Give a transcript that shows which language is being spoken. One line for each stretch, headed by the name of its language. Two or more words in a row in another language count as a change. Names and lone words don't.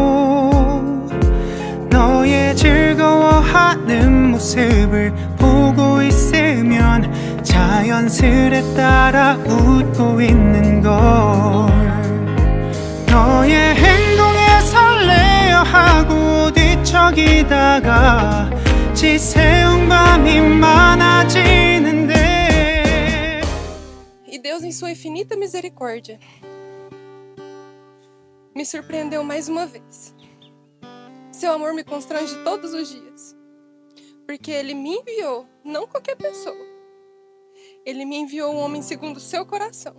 Korean: 너의 즐거워하는 모습을 보고 있으면 자연스레 따라 웃고 있는 걸 너의 행동에 설레어 하고 뒤척이다가 지새운 밤이 많아지는데
Portuguese: E Deus, em sua infinita misericórdia, me surpreendeu mais uma vez. Seu amor me constrange todos os dias, porque Ele me enviou, não qualquer pessoa. Ele me enviou um homem segundo o seu coração.